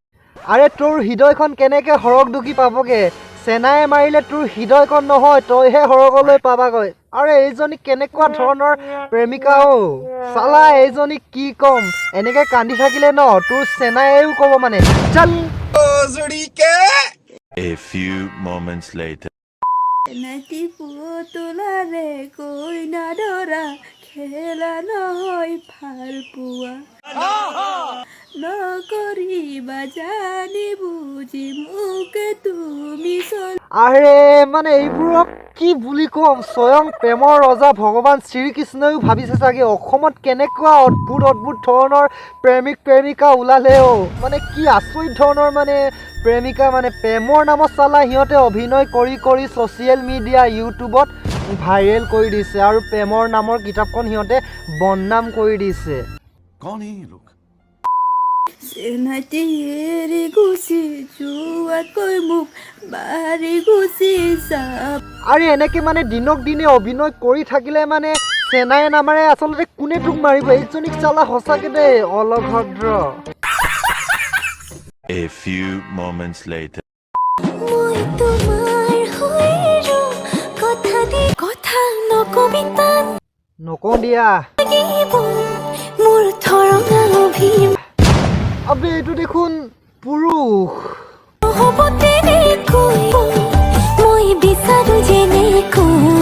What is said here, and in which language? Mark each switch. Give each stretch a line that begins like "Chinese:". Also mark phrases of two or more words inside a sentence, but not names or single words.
Assamese: আৰে তোৰ হৃদয়খন কেনেকৈ হৰক ঢুকি পাবগে চেনাই মাৰিলে তোৰ হৃদয়খন নহয় তইহে হৰকলৈ পাবাগৈ আৰে এইজনী কেনেকুৱা ধৰণৰ প্ৰেমিকা চালা এইজনী কি কম এনেকৈ কান্দি থাকিলে ন তোৰ চেনাইও ক'ব মানে চল
English: A few moments later.
Assamese: নাতি পুতলাৰে কইনা দৰা খেলা নহয় ভাল পোৱা নকৰিবা জানি বুজি মোকে তুমি আৰে মানে এইবোৰক কি বুলি ক'ম স্বয়ং প্ৰেমৰ ৰজা ভগৱান শ্ৰীকৃষ্ণইও ভাবিছে চাগে অসমত কেনেকুৱা অদ্ভুত অদ্ভুত ধৰণৰ প্ৰেমিক প্ৰেমিকা ওলালেও মানে কি আচৰিত ধৰণৰ মানে প্ৰেমিকা মানে প্ৰেমৰ নামত চালা সিহঁতে অভিনয় কৰি কৰি
English: social media
Assamese: ইউটিউবত ভাইৰেল কৰি দিছে আৰু প্ৰেমৰ নামৰ কিতাপখন সিহঁতে বদনাম কৰি দিছে
Hindi: कौन है ये लोग?
Assamese: চেনাইতি এৰি গুচি যোৱাকৈ মোক বাৰী গুচি যাব আৰু এনেকৈ মানে দিনক দিনে অভিনয় কৰি থাকিলে মানে চেনাই নামাৰে আচলতে কোনে তোক মাৰিব এইজনীক চালা সঁচাকৈ দেই অলভদ্ৰ
English: A few moments later.
Assamese: মই তোমাৰ হৈৰ কথা নকবি তাত নকওঁ দিয়া মোৰ ধৰণা অভিমান আবে এইটো দেখোন পুৰুষ হ'ব তেনেকৈ মই বিচাৰো যেনেকৈ